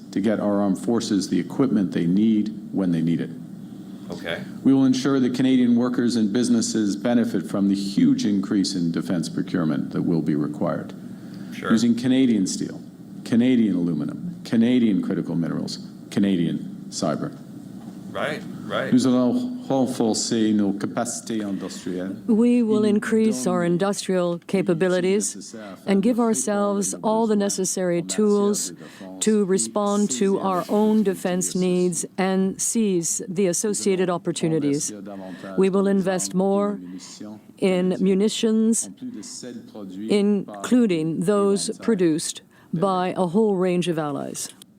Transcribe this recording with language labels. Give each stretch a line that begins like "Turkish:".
English: to get our armed forces the equipment they need when they need it. Okay. We will ensure that Canadian workers and businesses benefit from the huge increase in defense procurement that will be required. Sure. Using Canadian steel, Canadian aluminum, Canadian critical minerals, Canadian cyber. Right, right.
French: Nous allons renforcer nos capacités industrielles.
English: We will increase our industrial capabilities and give ourselves all the necessary tools to respond to our own defense needs and seize the associated opportunities. We will invest more in munitions, including those produced by a whole range of allies.